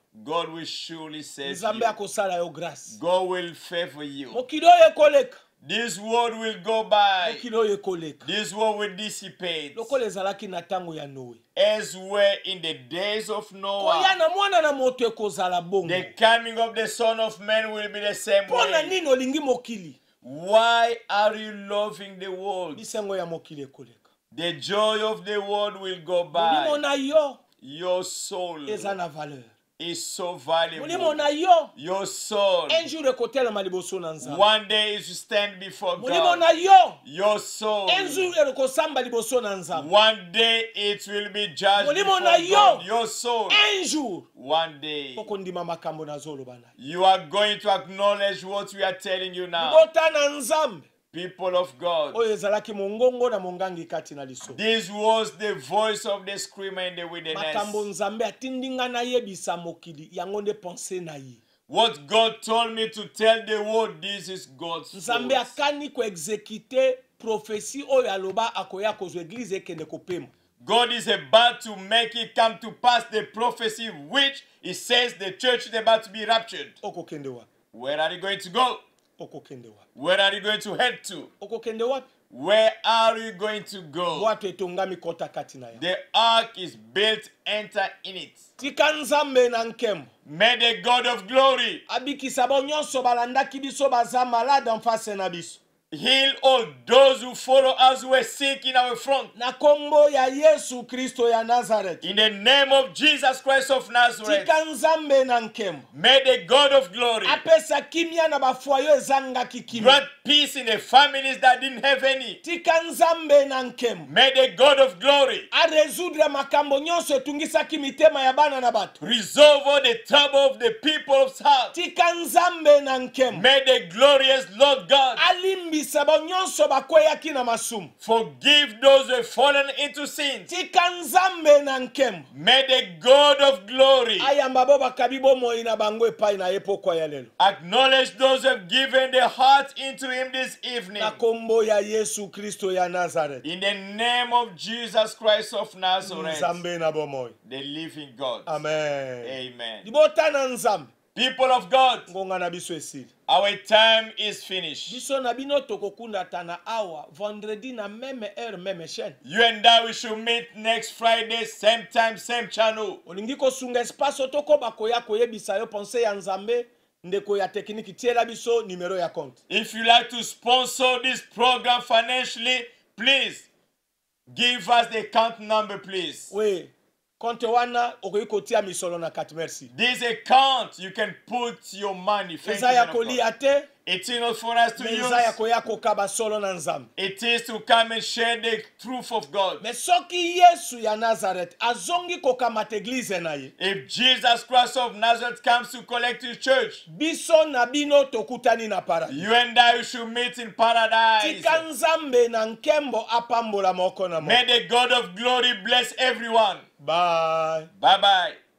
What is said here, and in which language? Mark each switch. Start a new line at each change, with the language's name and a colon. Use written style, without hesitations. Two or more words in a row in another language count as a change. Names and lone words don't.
English: God will surely save
Lingala: Nzambe
English: you.
Lingala: akosala yo grâce.
English: God will favor you.
Lingala: Mokili oyo ekoleka.
English: This world will go by.
Lingala: Mokili oyo ekoleka.
English: This world will dissipate.
Lingala: Lokola ezalaki na tango ya Noe.
English: As were in the days of
Lingala: Koya
English: Noah,
Lingala: na mwana na moto ekozala bongo.
English: the coming of the Son of Man will be the same
Lingala: Pona
English: way.
Lingala: nini olingi mokili?
English: Why are you loving the world?
Lingala: Bisengo ya mokili ekoleka.
English: The joy of the world will go by.
Lingala: Molimo na yo
English: Your soul
Lingala: eza na valeur.
English: is so
Lingala: Molimo
English: valuable.
Lingala: na yo
English: Your soul,
French: un jour
Lingala: ekotelema liboso na Nzambe.
English: one day is to stand before
Lingala: Molimo
English: God.
Lingala: na yo
English: Your soul,
French: un jour
Lingala: ekosamba liboso na Nzambe.
English: one day it will be judged
Lingala: Molimo
English: before
Lingala: na yo.
English: God. Your soul,
French: Un jour
English: one day
Lingala: okondima makambo nazoloba na yo.
English: you are going to acknowledge what we are telling you now.
Lingala: Libota na Nzambe
English: People of God,
Lingala: oyo ezalaki mongongo na mongangi kati na liso.
English: this was the voice of the screamer in the
Lingala: Makambo
English: wilderness.
Lingala: Nzambe atindi nga nayebisa mokili yango nde pense na ye.
English: What God told me to tell the world, this is God's
Lingala: Nzambe
English: voice.
Lingala: akani koexekite prophétie oyo aloba akoya kozwa eglise ekende kopema.
English: God is about to make it come to pass the prophecy which he says the church is about to be raptured.
Lingala: Okokende wapi?
English: Where are you going to go?
Lingala: Okokende wapi?
English: Where are you going to head to?
Lingala: Okokende wapi?
English: Where are you going to go?
Lingala: bwato etongami kota kati na yo.
English: The ark is built, enter in it.
Lingala: Tika nzambe na nkembo
English: May the God of glory
Lingala: abikisa bo nyonso balandaki biso baza malade
French: en face
Lingala: na biso.
English: heal all those who follow us who are sick in our front.
Lingala: Na kombo ya Yesu Kristo ya Nazareth.
English: In the name of Jesus Christ of Nazareth,
Lingala: Tika nzambe na nkembo
English: may the God of glory
Lingala: apesa kimia na bafuayo ezanga kikimia.
English: grant peace in the families that didn't have any.
Lingala: Tika nzambe na nkembo
English: May the God of glory
Lingala: a résoudre makambo nyonso etungisaki mitema ya bana na bato.
English: resolve all the trouble of the people's heart.
Lingala: Tika nzambe na nkembo
English: May the glorious Lord God
Lingala: alimbisa bo nyonso bakweyaki na masumu.
English: forgive those who have fallen into sins.
Lingala: Tika nzambe na nkembo
English: May the God of glory
Lingala: ayamba bo bakabi bomoi na bango epai na ye pokwa ya lelo.
English: acknowledge those who have given their heart into him this evening.
Lingala: Na kombo ya Yesu Kristo ya Nazareth.
English: In the name of Jesus Christ of Nazareth,
Lingala: Nzambe na bomoi.
English: the living God.
Lingala: Amen.
English: Amen.
Lingala: Libota na nzambe.
English: People of God,
Lingala: Ngonga na biso esili.
English: our time is finished.
Lingala: Biso na bino tokokunda tana awa vendredi na
French: meme heure meme chaîne.
English: You and I, we should meet next Friday, same time, same channel.
Lingala: Olingi kosunga espace otoko bakoya koyebisa yo pense ya nzambe ndeko ya tekniki tiela biso numero ya compte.
English: If you like to sponsor this program financially, please give us the account number, please.
Lingala: We compte wana okoyi kotia misolo na kati merci.
English: This account, you can put your money. Thank you,
Lingala: Eza ya
English: man of God.
Lingala: kolia te,
English: It is not for us to
Lingala: eza ya
English: use.
Lingala: koya kokaba solo na nzambe.
English: It is to come and share the truth of God.
Lingala: Me soki Yesu ya Nazareth azongi kokamata eglise na ye.
English: If Jesus Christ of Nazareth comes to collect his church,
Lingala: Biso na bino tokutani na paradis.
English: you and I should meet in paradise.
Lingala: Tika nzambe na nkembo apambola moko na
English: May
Lingala: moko.
English: the God of glory bless everyone. Bye. Bye-bye.